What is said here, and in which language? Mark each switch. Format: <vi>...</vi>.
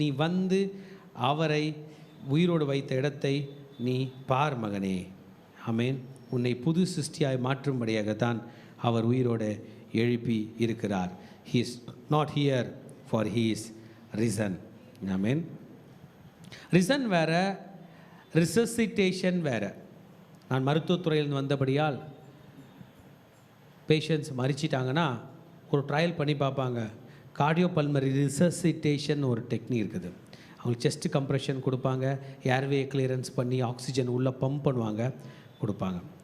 <ta>நீ வந்து அவரை உயிரோடு வைத்த இடத்தை நீ பார் மகனே. ஆமென். உன்னை புது சிருஷ்டியாய் மாற்றும்படியாகத்தான் அவர் உயிரோடு எழுப்பி இருக்கிறார்.</ta> <en>he is not here for he is risen.</en> <ta>Amen. risen வேற, resuscitation வேற. நான் மருத்துவத்துறையிலிருந்து வந்தபடியால் பேஷண்ட்ஸ் மரிச்சிட்டாங்கன்னா ஒரு ட்ரையல் பண்ணி பார்ப்பாங்க. கார்டியோபல்மரி ரிசசிட்டேஷன் ஒரு டெக்னிக் இருக்குது. அவங்களுக்கு செஸ்ட் கம்ப்ரெஷன் கொடுப்பாங்க, ஏர்வே கிளியரன்ஸ் பண்ணி ஆக்சிஜன் உள்ளே பம்ப் பண்ணுவாங்க, கொடுப்பாங்க.</ta>